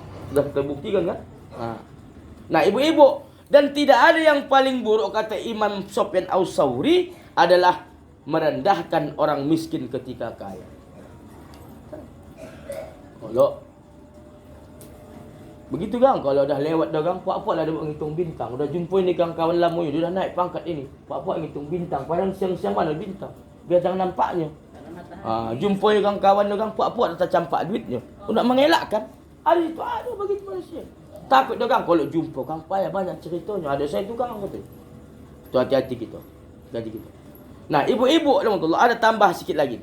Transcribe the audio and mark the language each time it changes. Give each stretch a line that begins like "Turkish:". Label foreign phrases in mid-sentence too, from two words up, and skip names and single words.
Indonesian: Sudah terbuktikan kan? Nah, ibu-ibu, dan tidak ada yang paling buruk kata Imam Sufyan Ats-Tsauri adalah merendahkan orang miskin ketika kaya.
Malay: Kalau begitu Kang, kalau dah lewat dah Kang, puak-puak lah dia buat ngitung bintang. Udah jumpa ni Kang kawan lama ni, dia dah naik pangkat ini. Puak-puak ngitung bintang, padahal siang-siang mana bintang. Biar jangan nampaknya. Jumpa ni Kang kawan dia Kang, puak-puak dah tercampak duitnya. Nak mengelakkan. Ada itu, ada begitu manusia. Takut dia Kang, kalau jumpa Kang payah banyak ceritanya. Ada saya tu Kang kata. Tu hati-hati kita. Nah, ibu-ibu alhamdulillah, ada tambah sikit lagi.